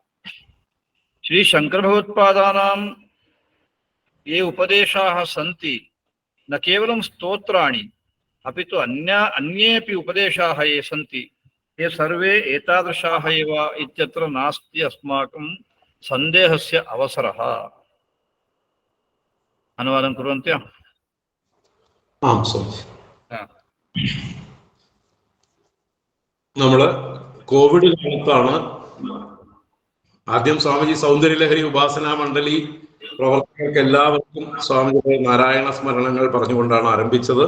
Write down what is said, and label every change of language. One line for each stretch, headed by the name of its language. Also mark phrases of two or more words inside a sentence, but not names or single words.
Sanskrit: श्रीशङ्करभगवत्पादानां ये उपदेशाः सन्ति न केवलं स्तोत्राणि अपि तु अन्येपि उपदेशाः ये सन्ति ये सर्वे एतादृशाः एव इत्यत्र नास्ति अस्माकं सन्देहस्य अवसरः. अनुवादं कुर्वन्ति?
Malayalam: ആം സ്വാമി. നമ്മള് കോവിഡ് കാലത്താണ് ആദ്യം സ്വാമിജി സൗന്ദര്യലഹരി ഉപാസനാ മണ്ഡലി പ്രവർത്തകർക്ക് എല്ലാവർക്കും സ്വാമിജിയുടെ നാരായണ സ്മരണങ്ങൾ പറഞ്ഞുകൊണ്ടാണ് ആരംഭിച്ചത്.